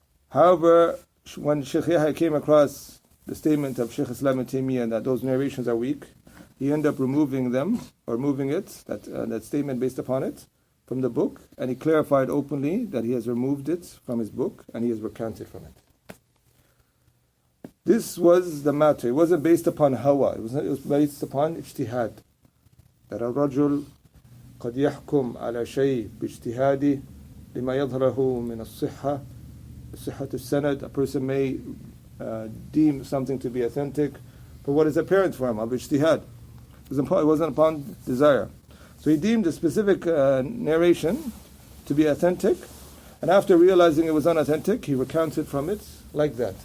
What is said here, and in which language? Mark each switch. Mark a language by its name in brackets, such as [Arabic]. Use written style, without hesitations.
[English] However, when Shaykh Yahya came across the statement of Shaykh Islam ibn Taymiyyah that those narrations are weak, he ended up removing them, or moving it, that statement based upon it, from the book, and he clarified openly that he has removed it from his book, and he has recanted from it. This was the matter. It wasn't based upon hawa. It was based upon ijtihad. [Arabic] That الرجل قد يحكم على شيء باجتهاده لما يظهره من الصحة صحة السند. [English] A person may deem something to be authentic for what is apparent for him of ijtihad. It wasn't upon desire. So he deemed a specific narration to be authentic, and after realizing it was unauthentic, he recanted from it like that.